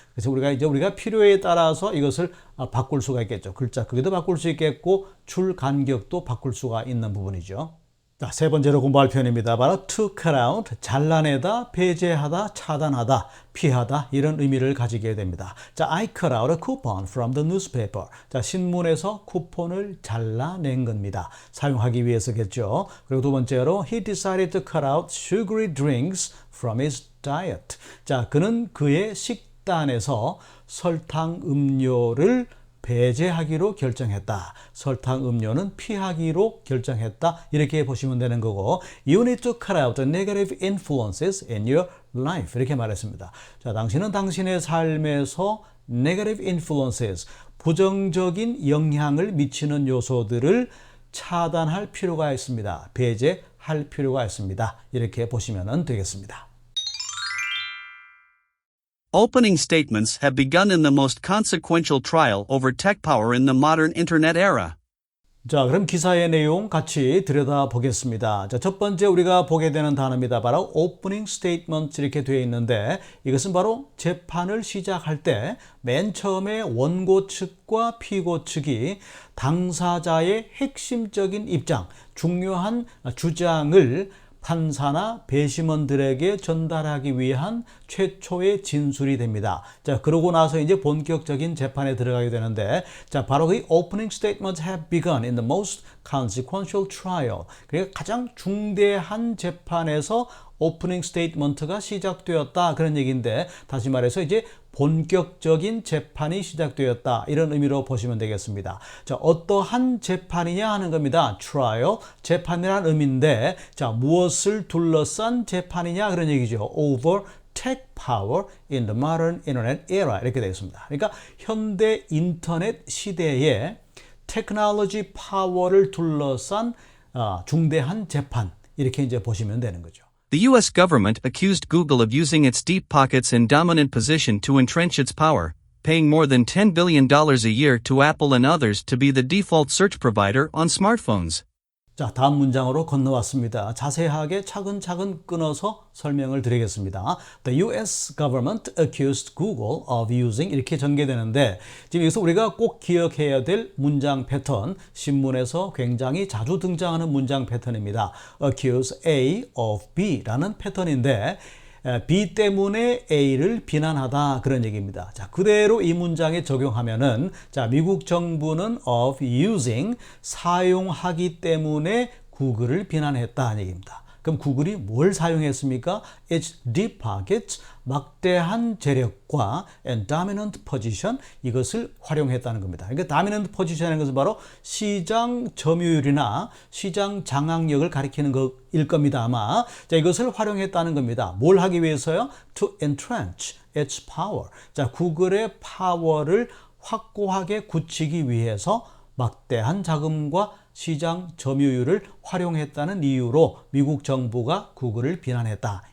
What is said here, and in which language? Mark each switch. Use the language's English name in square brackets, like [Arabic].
[Korean] 그래서 우리가 필요에 따라서 이것을 바꿀 수가 있겠죠. 글자 크기도 바꿀 수 있겠고 줄 간격도 바꿀 수가 있는 부분이죠. 자, 세 번째로 공부할 표현입니다. 바로 to cut out, 잘라내다, 배제하다, 차단하다, 피하다, 이런 의미를 가지게 됩니다. [English] 자, I cut out a coupon from the newspaper. [Korean] 자, 신문에서 쿠폰을 잘라낸 겁니다. 사용하기 위해서겠죠. 그리고 두 번째로 [English] he decided to cut out sugary drinks from his diet. [Korean] 자, 그는 그의 식단에서 설탕 음료를 배제하기로 결정했다. 설탕 음료는 피하기로 결정했다. 이렇게 보시면 되는 거고, [English] You need to cut out the negative influences in your life. [Korean] 이렇게 말했습니다. 자, 당신은 당신의 삶에서 negative influences, 부정적인 영향을 미치는 요소들을 차단할 필요가 있습니다. 배제할 필요가 있습니다. 이렇게 보시면 되겠습니다. [English] Opening statements have begun in the most consequential trial over tech power in the modern internet era. [Korean] 자, 그럼 기사의 내용 같이 들여다보겠습니다. 자, 첫 번째 우리가 보게 되는 단어입니다. 바로 opening statement 이렇게 되어 있는데 이것은 바로 재판을 시작할 때 맨 처음에 원고 측과 피고 측이 당사자의 핵심적인 입장, 중요한 주장을 판사나 배심원들에게 전달하기 위한 최초의 진술이 됩니다. 자, 그러고 나서 이제 본격적인 재판에 들어가게 되는데, 자, 바로 그 [English] opening statements have begun in the most consequential trial. [Korean] 그러니까 가장 중대한 재판에서 오프닝 스테이트먼트가 시작되었다 그런 얘기인데 다시 말해서 이제 본격적인 재판이 시작되었다 이런 의미로 보시면 되겠습니다. 자, 어떠한 재판이냐 하는 겁니다. trial, 재판이라는 의미인데 자, 무엇을 둘러싼 재판이냐 그런 얘기죠. [English] over tech power in the modern internet era [Korean] 이렇게 되어 있습니다. 그러니까 현대 인터넷 시대에 테크놀로지 파워를 둘러싼 중대한 재판 이렇게 이제 보시면 되는 거죠. [English] The US government accused Google of using its deep pockets and dominant position to entrench its power, paying more than $10 billion a year to Apple and others to be the default search provider on smartphones. [Korean] 자, 다음 문장으로 건너왔습니다. 자세하게 차근차근 끊어서 설명을 드리겠습니다. [English] The US government accused Google of using [Korean] 이렇게 전개되는데 지금 여기서 우리가 꼭 기억해야 될 문장 패턴, 신문에서 굉장히 자주 등장하는 문장 패턴입니다. accuse A of B라는 패턴인데 B 때문에 A를 비난하다 그런 얘기입니다. 자, 그대로 이 문장에 적용하면은 자, 미국 정부는 of using 사용하기 때문에 구글을 비난했다는 얘기입니다. 그럼 구글이 뭘 사용했습니까? [English] Its deep pockets, [Korean] 막대한 재력과 [English] and dominant position, [Korean] 이것을 활용했다는 겁니다. 그러니까 dominant position이라는 것은 바로 시장 점유율이나 시장 장악력을 가리키는 것일 겁니다. 아마 자, 이것을 활용했다는 겁니다. 뭘 하기 위해서요? [English] To entrench its power. [Korean] 자, 구글의 파워를 확고하게 굳히기 위해서 막대한 자금과 시장 점유율을 활용했다는 이유로 미국 정부가 구글을 비난했다.